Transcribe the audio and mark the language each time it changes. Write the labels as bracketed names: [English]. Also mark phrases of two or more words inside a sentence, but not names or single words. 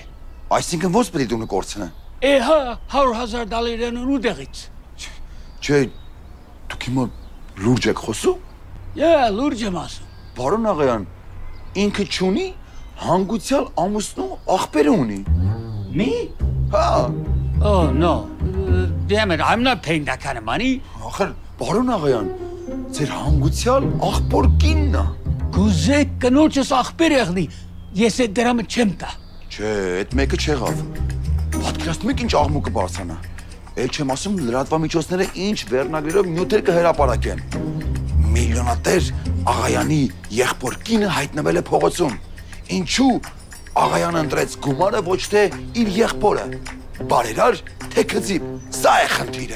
[Armenian] Այսինքն ո՞նց պետք է տունը կորցնե։ Հա, $100,000 ուդեղից։ Չէ, դուք հիմա լուրջ եք խոսում։ Լուրջ եմ ասում։ Բարոն աղայան, ինքը չունի, հանգուցյալ ամուսնու աղբերը ունի։ [English] Me? Oh, no. Damn it, I'm not paying that kind of money. [Armenian] Ախր, բարոն աղայան, ձեր հանգուցյալ աղբոր կինն է։ Կուզեք կնոջս աղբեր եղնի, ես այդ դրամը չեմ տա։ Չէ, այդ մեկը չեղավ։ Պատկերացնում եք ինչ աղմուկը բարձրանա։ Էլ չեմ ասում լրատվամիջոցները ինչ վերնագրերով նյութեր կհրապարակեն։ Միլիոնատեր աղայանի եղբոր կինը հայտնվել է փողոցում։ Ինչու աղայանը ընտրեց գումարը ոչ թե իր եղբորը։ Բարերար, թե քծիպ, սա է խնդիրը։